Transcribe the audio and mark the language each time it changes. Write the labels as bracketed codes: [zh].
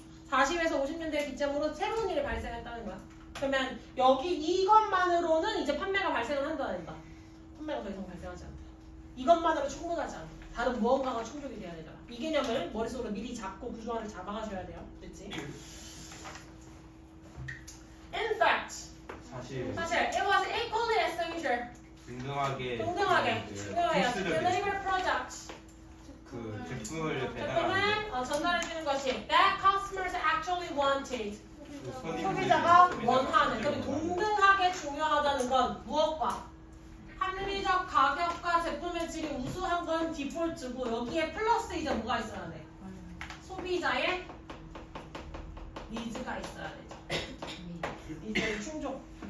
[ko] 40에서 50년대 기점으로 새로운 일이 발생했다는 거야. 그러면 여기 이것만으로는 이제 판매가 발생을 한다는다. 판매가 더 이상 발생하지 않다. 이것만으로 충분하지 않다. 다른 무언가가 충족이 돼야 되잖아. 이 개념을 머릿속으로 미리 잡고 구조화를 잡아가셔야 돼요. 됐지? [en] In fact, [ko] 사실 [en] it was equally essential. [ko] 동등하게 [en] to deliver products. [ko] 그 제품을 제품을 배달하는 전달해주는 것이 [en] that customers actually wanted. [ko] 손님들이 소비자가 원하는. 그리고 동등하게 중요하다는 건 무엇과? 합리적 가격과 제품의 질이 우수한 건 디폴트고 여기에 플러스 이제 뭐가 있어야 돼? 소비자의 니즈가 있어야 되죠. 니즈 충족.